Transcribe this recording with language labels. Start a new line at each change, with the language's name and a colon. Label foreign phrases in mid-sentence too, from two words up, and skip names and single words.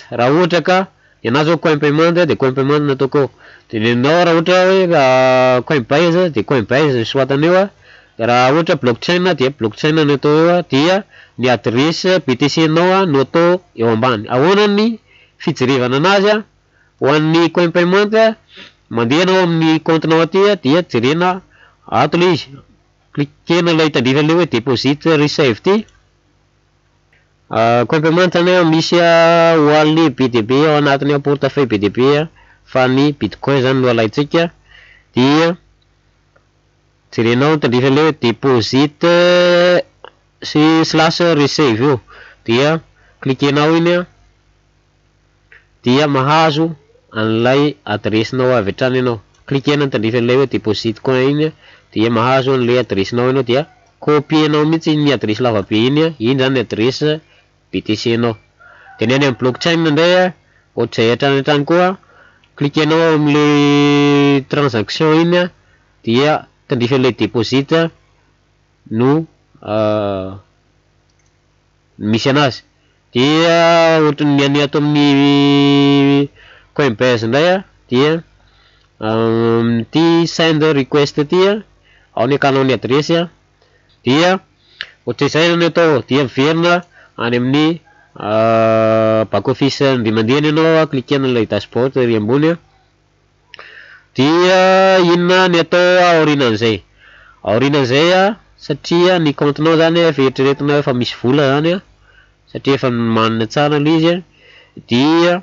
Malagasy: Raha ohatra ka ny anazy zao Coinpayment de Coinpayment no ataoko ao, de nenao raha ohatra hoe Coinbase de Coinbase soatana eo a, raha ohatra blockchain dia blockchain no atao eo a, dia ny adresy BTC nao no atao eo ambany. Ahoana ny fijerevana anazy a? Ho an'ny Coinpayment mandeha anao amin'ny compte-nao aty a, dia jerena ato le izy, cliquena ilay tandrifa le hoe
English: deposit receive
Malagasy: ty. Coinpayment zany misy wallet BDB ao anatiny portefeuille BDB a, fa ny bitcoin zany no alaitsika. Dia jerenao tandrifa le hoe
English: deposit slash receive
Malagasy: io, dia cliquenao iny a, dia mahazo an'ilay adresinao avy hatrany ianao. Cliquena tandrifa le hoe
English: deposit coin
Malagasy: iny, dia mahazo an'le adresinao ianao, dia copienao mihitsy ny adresy lavabe iny, iny zany adresy BTC nao. De ny any amin'ny blockchain ndray a, ohatr'izay hatrany koa, cliquenao am'le transaction iny, dia tandrifa le deposit no misy anazy. Dia ohatrany any ato amin'ny Coinbase ndray a, dia ty
English: send request
Malagasy: ty a, ao ny akanao ny adresy a, dia ohatr'izay zany atao, dia miverina any amin'ny
English: back office
Malagasy: de mandeha ianao, cliquena ilay dashboard ery ambony a, dia inona ny atao aorianan'izay? Aorianan'izay a, satria ny compte-nao zany efa eritreretina efa misy vola zany a satria efa manana tsara le izy dia